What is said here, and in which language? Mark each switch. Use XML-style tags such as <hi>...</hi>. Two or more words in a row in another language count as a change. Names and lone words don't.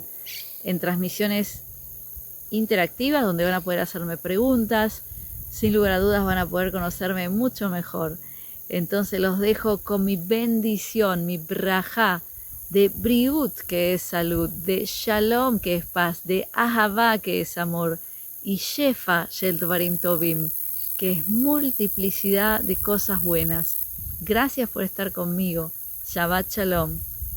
<es>En transmisiones interactivas, donde van a poder hacerme preguntas, sin lugar a dudas van a poder conocerme mucho mejor. Entonces los dejo con mi bendición, mi brajá, de briut, que es salud, de shalom, que es paz, de ahavá, que es amor, y</es> <he>שפע של דברים טובים,</he> <es>que es multiplicidad de cosas buenas. Gracias por estar conmigo.</es> <he>שבת שלום.</he>